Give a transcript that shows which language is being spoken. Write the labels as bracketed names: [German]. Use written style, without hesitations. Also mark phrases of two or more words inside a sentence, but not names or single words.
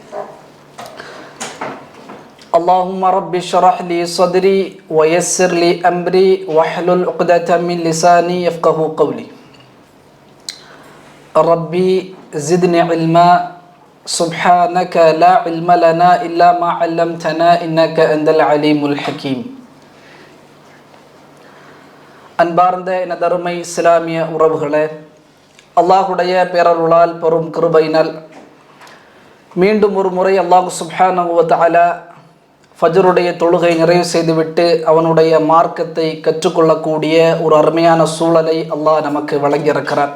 [Arabic] اللهم رب اشرح لي صدري ويسر لي أمري واحلل عقدة من لساني يفقه قولي. ربي زدني علما سبحانك لا علم لنا إلا ما علمتنا إنك أنت العليم الحكيم. [Tamil] அன்பார்ந்த எனதருமை இஸ்லாமிய உறவுகளே, அல்லாஹுடைய பேரருளால் பெரும் கிருபையினால் மீண்டும் ஒரு முறை [Arabic] الله سبحانه وتعالى [Tamil] ஃபஜ்ருடைய தொழுகை நிறைவு செய்துவிட்டு அவனுடைய மார்க்கத்தை கற்றுக்கொள்ளக்கூடிய ஒரு அருமையான சூழலை அல்லாஹ் நமக்கு வழங்கியிருக்கிறார்.